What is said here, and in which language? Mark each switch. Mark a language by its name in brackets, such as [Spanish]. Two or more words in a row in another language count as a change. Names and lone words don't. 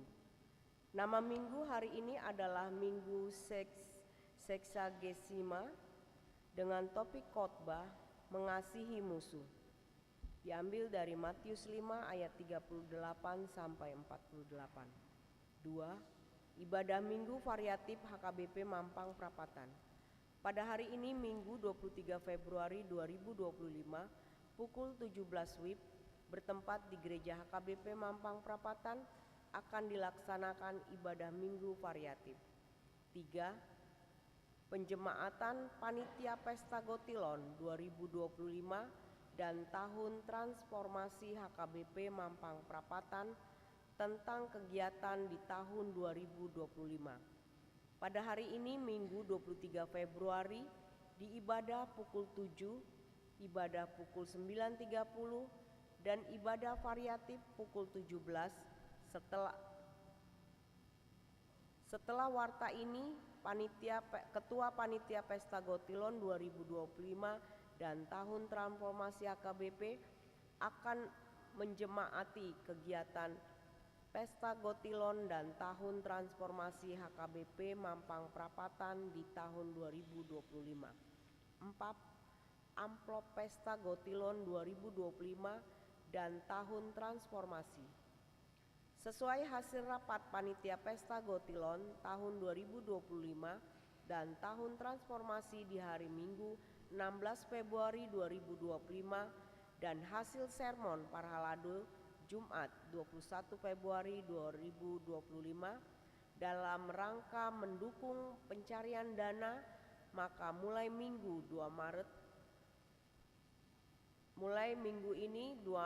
[Indonesian] Nama Minggu hari ini adalah Minggu Seksagesima dengan topik khotbah mengasihi musuh. Diambil dari Matius 5 ayat 38 sampai 48. 2. Ibadah Minggu variatif HKBP Mampang Prapatan. Pada hari ini Minggu 23 Februari 2025 pukul 17 WIB bertempat di Gereja HKBP Mampang Prapatan akan dilaksanakan ibadah Minggu variatif. 3. Penjemaatan Panitia Pesta Gotilon 2025 dan Tahun Transformasi HKBP Mampang Prapatan tentang kegiatan di tahun 2025. Pada hari ini Minggu 23 Februari di ibadah pukul 7, ibadah pukul 9.30 dan ibadah variatif pukul 17. Setelah warta ini Ketua Panitia Pesta Gotilon 2025 dan Tahun Transformasi HKBP akan menjemaati kegiatan Pesta Gotilon dan Tahun Transformasi HKBP Mampang Prapatan di tahun 2025. 4. Amplop Pesta Gotilon 2025 dan Tahun Transformasi. Sesuai hasil rapat Panitia Pesta Gotilon tahun 2025 dan Tahun Transformasi di hari Minggu 16 Februari 2025 dan hasil sermon Parhalado Jumat 21 Februari 2025 dalam rangka mendukung pencarian dana, maka mulai Minggu ini